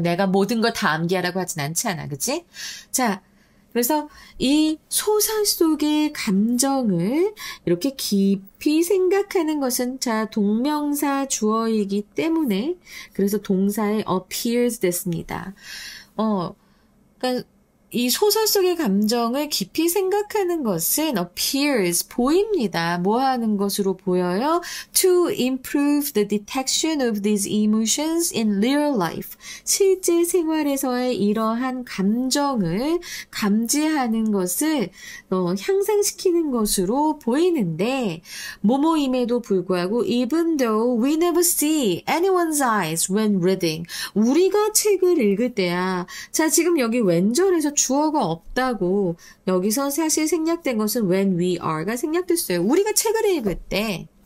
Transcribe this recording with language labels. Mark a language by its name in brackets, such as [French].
[Korean] 내가 모든 걸 다 암기하라고 하진 않지 않아. 그치? 자, 그래서 이 소설 속의 감정을 이렇게 깊이 생각하는 것은 자, 동명사 주어이기 때문에 그래서 동사에 appears 됐습니다. 그러니까 이 소설 속의 감정을 깊이 생각하는 것은 appears, 보입니다. 뭐 하는 것으로 보여요? [English] To improve the detection of these emotions in real life. [Korean] 실제 생활에서의 이러한 감정을 감지하는 것을 향상시키는 것으로 보이는데 뭐뭐임에도 불구하고 [English] even though we never see anyone's eyes when reading. [Korean] 우리가 책을 읽을 때야. 자, 지금 여기 왼절에서 주어가 없다고 여기서 사실 생략된 것은 [English] when we are [Korean] 가 생략됐어요. 우리가 책을 읽을 때